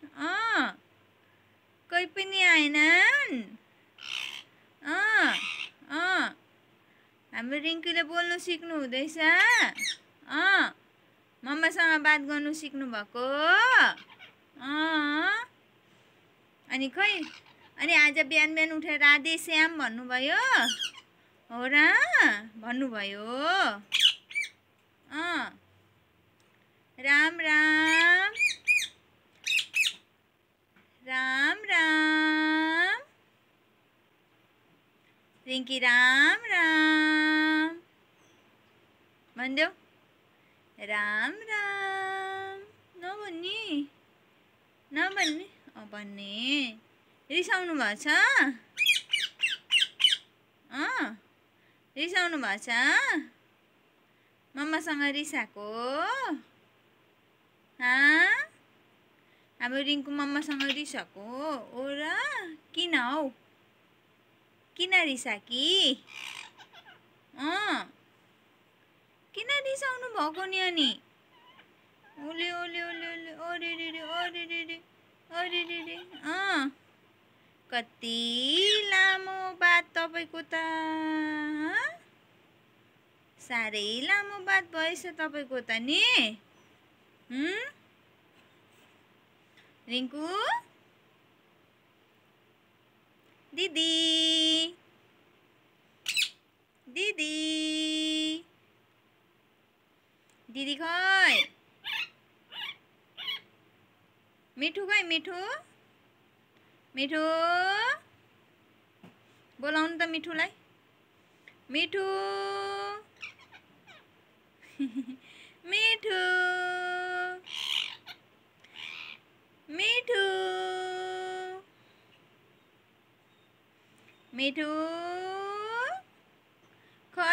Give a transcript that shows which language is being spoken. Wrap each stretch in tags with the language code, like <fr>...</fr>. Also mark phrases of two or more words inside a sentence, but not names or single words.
<ne>कोही पनि आएनन् हाम्रो रिङ्कीले बोल्नु सिक्नु हुँदैछ मम्मासँग बात गर्नु सिक्नु भएको अनि खै अनि आज बिहान बिहान उठेर राधे श्याम भन्नुभयो हो र भन्नुभयो राम राम राम राम रिङ्की राम राम भनिदेऊ। राम राम नभन्ने नभन्ने भन्ने। रिसाउनु भएको छ? रिसाउनु भएको छ? मम्मासँग रिसाएको? हाम्रो रिङ्कु मम्मासँग रिसाएको हो र? किन हौ? किन रिसाकी? किन रिसाउनु भएको नि अनि? ओले ओले ओले ओले ओरे रे रे ओरे रे रे ओरे रे रे। कति लामो बात तपाईँको त? साह्रै लामो बात भएछ तपाईँको त नि। रिङ्कु दिदी दिदी दिदी खै? मिठू खै? मिठू मिठू बोलाउनु त मिठूलाई। मिठू मिठू मिठू मिठू खै?</ne>